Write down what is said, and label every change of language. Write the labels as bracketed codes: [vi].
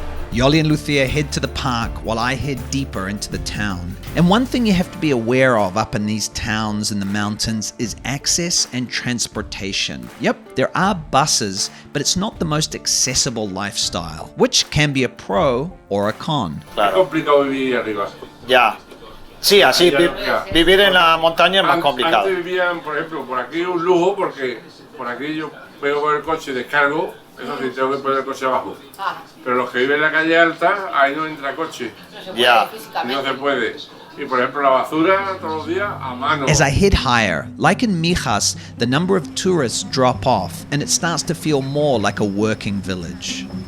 [en] Yoly and Lucia head to the park while I head deeper into the town. And one thing you have to be aware of up in these towns in the mountains is access and transportation. Yep, there are buses, but it's not the most accessible lifestyle, which can be a pro or a con. [es] Es complicado vivir arriba. Ya. Sí, así vivir en la montaña es más Antes complicado. vivían, por ejemplo, por aquí un lujo porque por aquí yo veo por el coche, descargo, eso sí, tengo que poner el coche abajo. Pero los que viven en la calle alta, ahí no entra coche. Ya. No se puede. Y por ejemplo la basura todos los días a mano. [en] As I head higher, like in Mijas, the number of tourists drop off and it starts to feel more like a working village.